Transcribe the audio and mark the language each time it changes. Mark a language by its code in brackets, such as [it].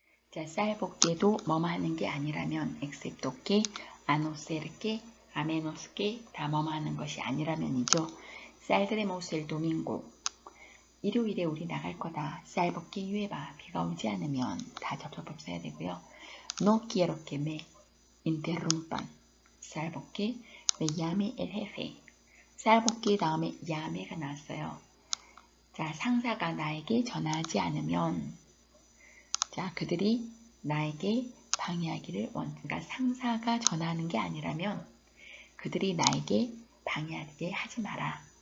[ko] 자, 쌀볶이도 뭐뭐 하는 게 아니라면 [es] excepto que, a no ser que, a menos que [ko] 다 뭐뭐 하는 것이 아니라면이죠. [es] Saldremos el domingo. [ko] 일요일에 우리 나갈 거다. [es] 쌀볶이 llueva. [ko] 비가 오지 않으면 다 접속법 써야 되고요. [es] No quiero que me interrumpan. salvo que me llame el jefe. [ko] salvoque 다음에 llame가 나왔어요. 자, 상사가 나에게 전화하지 않으면 자, 그들이 나에게 방해하기를 그러니까 상사가 전화하는 게 아니라면 그들이 나에게 방해하게 하지 마라.